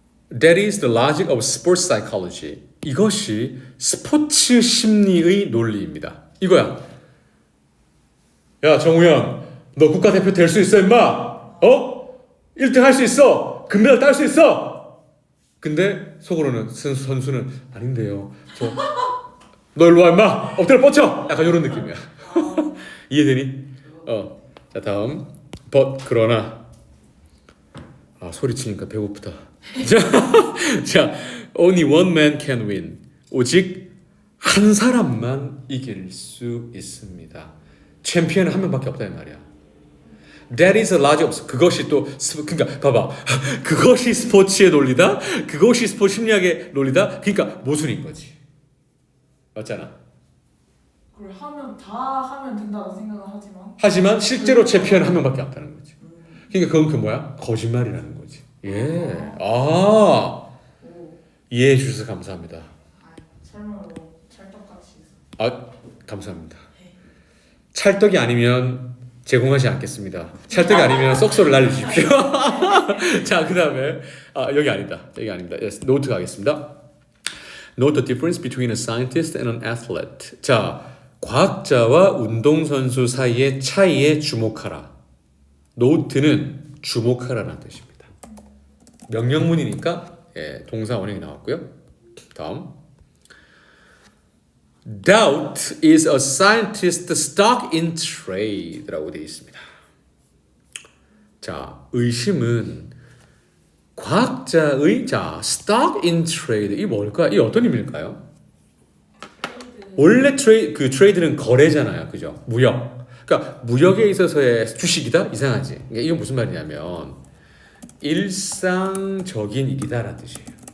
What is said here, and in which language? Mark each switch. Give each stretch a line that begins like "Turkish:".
English: That is the logic of sports psychology.
Korean: 이것이 스포츠 심리의 논리입니다. 이거야. 야, 정우영, 너 국가대표 될 수 있어, 임마? 1등 할 수 있어. 금메달 딸 수 있어. 근데 속으로는 선수는 아닌데요. 너 일로 와, 임마. 엎드려 뻗쳐. 약간 이런 느낌이야. 이해되니? 자, 다음. 그러나 소리치니까 배고프다.
English: 자, only one man can win.
Korean: 오직 한 사람만 이길 수 있습니다. 챔피언은 한 명밖에 없다 이 말이야.
English: That is a logic of
Korean: 그것이 또 그러니까 봐봐. 그것이 스포츠의 논리다. 그것이 스포츠 심리학의 논리다. 그러니까 모순인 거지. 맞잖아. 그걸 다 하면 된다고 생각을 하지만 하지만 실제로 챔피언은 한 명밖에 없다는 거지. 그러니까 그건 그 뭐야? 거짓말이라는 거지. 예. 아, 오, 이해해 주셔서 감사합니다. 설명으로 찰떡같이 해서. 아, 감사합니다. 찰떡이 아니면 제공하지 않겠습니다. 찰떡이 아니면 쏙소를 날려주십시오. 자, 그 다음에 여기 아니다. 여기 아닙니다. Yes, 노트 가겠습니다.
English: Note the difference between a scientist and an athlete.
Korean: 자, 과학자와 운동선수 사이의 차이에 주목하라. 노트는 주목하라라는 뜻입니다. 명령문이니까 동사 원형이 나왔고요. 다음.
English: Doubt is a scientist's stock in trade라고
Korean: 되어 있습니다. 자, 의심은 과학자의 stock in trade 이 뭘까? 이 어떤 의미일까요? 원래 트레이드는 거래잖아요, 그죠? 무역. 그러니까 무역에 있어서의 주식이다 이상하지. 그러니까 이건 무슨 말이냐면 일상적인 일이다라는 뜻이에요.